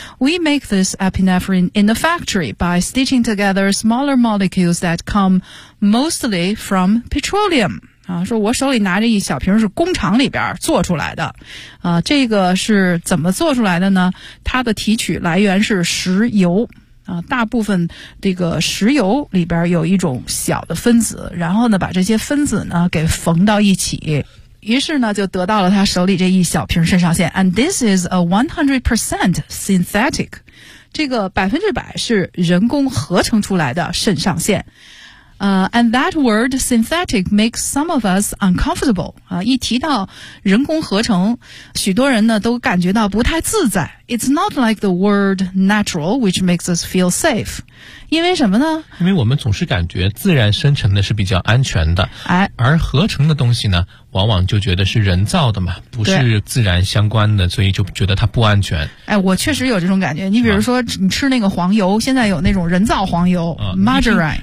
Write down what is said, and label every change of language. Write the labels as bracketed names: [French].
[English] We make this epinephrine in the factory by stitching together smaller molecules that come mostly from petroleum. [Chinese] 啊，说我手里拿着一小瓶是工厂里边做出来的。啊，这个是怎么做出来的呢？它的提取来源是石油。啊，大部分这个石油里边有一种小的分子，然后呢把这些分子呢给缝到一起。于是呢就得到了他手里这一小瓶肾上腺。 [English] And this is a 100% synthetic. [Chinese] 这个百分之百是人工合成出来的肾上腺。 [English] And that word synthetic makes some of us uncomfortable. [Chinese] 一提到人工合成，许多人呢都感觉到不太自在。 [English] It's not like the word natural, which makes us feel safe. [Chinese] 因为什么呢？因为我们总是感觉自然生成的是比较安全的。哎，而合成的东西呢，往往就觉得是人造的嘛，不是自然相关的，所以就觉得它不安全。哎，我确实有这种感觉。你比如说，你吃那个黄油，现在有那种人造黄油 ，margarine。